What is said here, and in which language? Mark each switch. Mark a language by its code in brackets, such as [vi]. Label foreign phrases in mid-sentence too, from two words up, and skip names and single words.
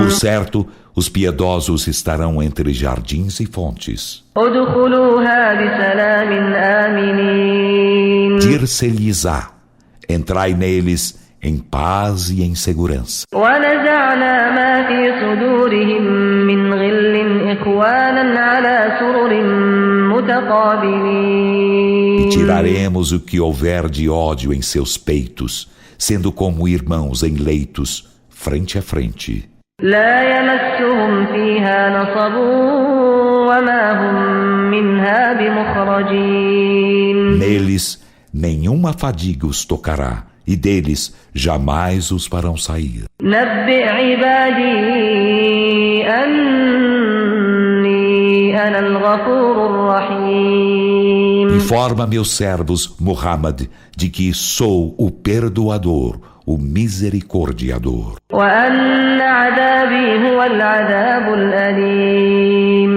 [pt] Por certo, os piedosos estarão entre jardins e fontes. [ar] ادخلوها بسلام آمنين. [pt] Dir-se-lhes-á: entrai neles em paz e em segurança. [ar] ونزعنا ما في صدورهم من غل إخوانا على سرر متقابلين. [pt] E tiraremos o que houver de ódio em seus peitos, sendo como irmãos em leitos, frente a frente. [ar] لا يمسهم فيها نصب وما هم منها بمخرجين. [pt] Neles nenhuma fadiga os tocará, e deles jamais os farão sair. [ar] نبئ عبادي أني أنا الغفور الرحيم. [pt] Informa meus servos, Muhammad, de que sou o perdoador, o misericordiador. [ar] وأن عذابي هو العذاب الأليم.